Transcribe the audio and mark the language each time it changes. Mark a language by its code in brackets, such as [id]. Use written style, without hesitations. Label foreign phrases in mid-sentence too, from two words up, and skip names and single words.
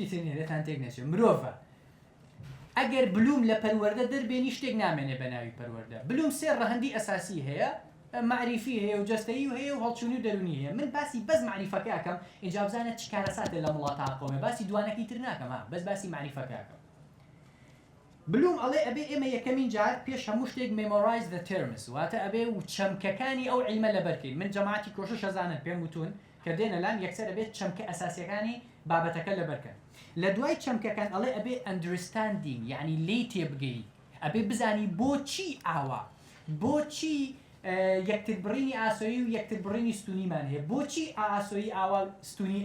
[ckb] ترنێرێتان تێک نەچێت مرۆڤە ئەگەر بلوم لە پەروەردە دەربێنی شتێک نامێنێ بە ناوی پەروەردە بلوم سێ ڕەهەندی ئەساسی هەیە معریفی هەیە و جەستەیی و هەیە و هەڵچوونی و دەرونی هەیە من باسی بەس معریفەکە ئەەکەم ئینجا بزانێت چ کارەساتێ لە وڵاتە قۆمێ باسی دوانەکەی تر ناکەم بەس باسی معریفەکە ئەەکەم بلوم ئەڵێ ئەبێ ئێمە یەکەمین جار پێش هەموو شتێک [en] memorize the terms [ckb] واتە ئەبێ و چەمکەکانی ئەو عیلمە لەبەرکەین من جەماعەتی کۆشش ئەزانن پێم وتون کە دێنە لام یەکسەر ئەبێت چەمکە ئەساسیەکانی بابەتەکە لەبەرکەن لە دوای چەمکەکان ئەڵێ ئەبێ understanding یعنی لێی تێبگەی ئەبێ بزانی بۆچی ئاوا بۆچی یەکتربڕینی ئاسۆیی و یەکتربڕینی ستونیمان هەیە بۆچی ئاسۆیی ئاوا ستونی